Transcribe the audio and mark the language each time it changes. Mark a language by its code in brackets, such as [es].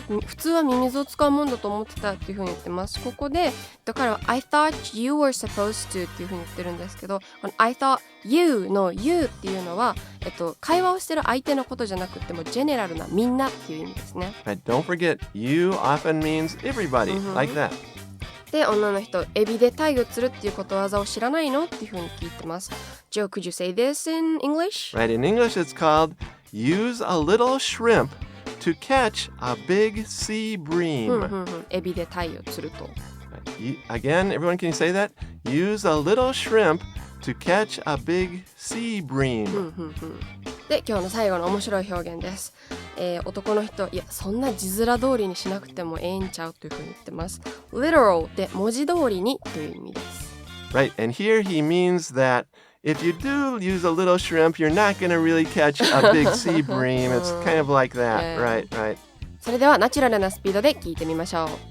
[ja] 普通はミミズを使うもんだと思ってたっていう風に言ってます。ここで彼は [en] I thought you were supposed to [ja] っていう風に言ってるんですけど、この [en] I thought you [ja] の you っていうのは、会話をしてる相手のことじゃなくてもジェネラルなみんなっていう意味ですね。 [en] Right, don't forget, you often means everybody, like that. [ja] で、女の人、エビでタイを釣るっていうことわざを知らないのっていう風に聞いてます。 [en] Joe, could you say this in English? Right, in English it's called use a little shrimp to catch a big sea bream. [ja] エビでタイを釣ると。 [en] Again, everyone, can you say that? Use a little shrimp to catch a big sea bream. [ja] で、今日の最後の面白い表現です。男の人、いや、そんな字面通りにしなくてもええんちゃうというふうに言ってます。 literal で文字通りにという意味です。 [en] Right, and here he means that if you do use a little shrimp, you're not going to really catch a big sea bream. It's kind of like that, Yeah. right. [ja] それではナチュラルなスピードで聞いてみましょう。